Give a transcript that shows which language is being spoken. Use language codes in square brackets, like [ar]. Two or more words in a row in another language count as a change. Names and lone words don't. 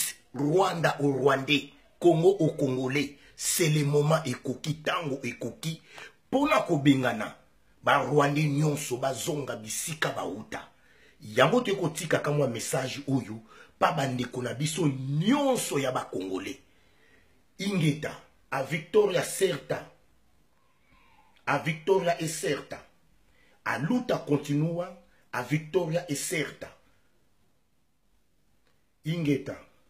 [fr] Rwanda au Rwandais. Congo au Congolais. C'est le moment [ln] ekoki tango ekoki. Pona ko bengana. Ba Rwandais nyonso bazonga bisika bauta. Yango toeko tika kamwa message oyo. Pa bandeko na biso nyonso ya ba Congolais. Ingeta. [pt] A Victoria certa. A Victoria e certa. A luta continua. A Victoria e certa. [ln] Ingeta.